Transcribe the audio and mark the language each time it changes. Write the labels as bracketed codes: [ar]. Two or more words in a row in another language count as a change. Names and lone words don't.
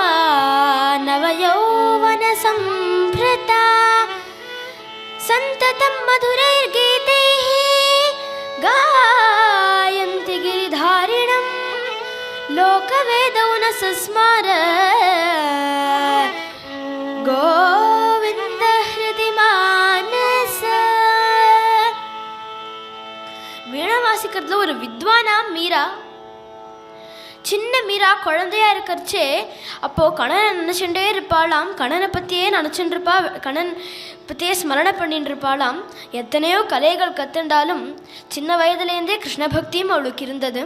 [sa] नवयौवन संभृता, संततं मधुरैर्गीतैः गायन्ति गिरिधारिणं लोकवेदौ न सस्मार गोविंद हृदि मानस. [ta] வீணை வாசிக்கிறதுல ஒரு வித்வானா மீரா. சின்ன மீரா குழந்தையா இருக்கிறச்சே அப்போது கண்ணனை நினச்சிட்டே இருப்பாளாம். கண்ணனை பற்றியே நினச்சிட்டு இருப்பா. கண்ணன் பற்றியே ஸ்மரணை பண்ணிட்டு இருப்பாளாம். எத்தனையோ கலைகள் கற்றுண்டாலும் சின்ன வயதுலேருந்தே கிருஷ்ண பக்தியும் அவளுக்கு இருந்தது.